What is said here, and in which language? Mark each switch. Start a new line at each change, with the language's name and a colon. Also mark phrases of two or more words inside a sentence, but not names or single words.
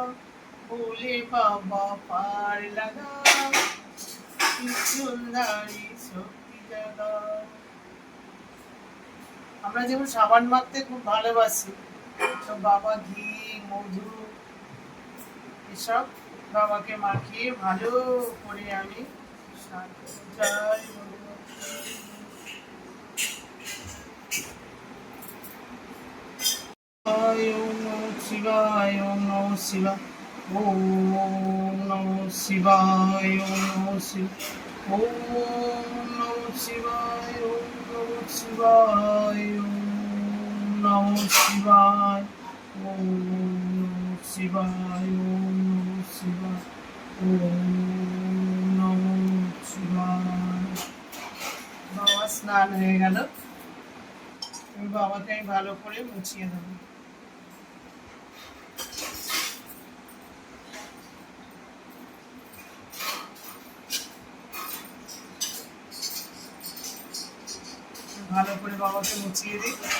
Hindi: भोले बाबा पार लगाओ, त्रिशूलधारी शक्ति जगाओ।
Bangla: আমরা যেমন সাবান মাখতে খুব ভালোবাসি, তো বাবা ঘি, মধু এসব বাবাকে মাখিয়ে ভালো করে আমি স্নান করি।
Sanskrit: জয় ওম নমঃ শিবায়, ওম নমঃ শিবায়, ওম নমঃ শিবায়, ওম নমঃ শিবায়, ওম নমঃ শিবায়, ওম নমঃ শিবায়, ওম নমঃ শিবায়, ওম নমঃ শিবায়, ওম নমঃ শিবায়, ওম নমঃ শিবায়।
Bangla: বাবা স্নান হয়ে গেল, বাবাকে আমি ভালো করে মুছিয়ে দেবো। ভালো করে বাবাকে মুছিয়ে দিই।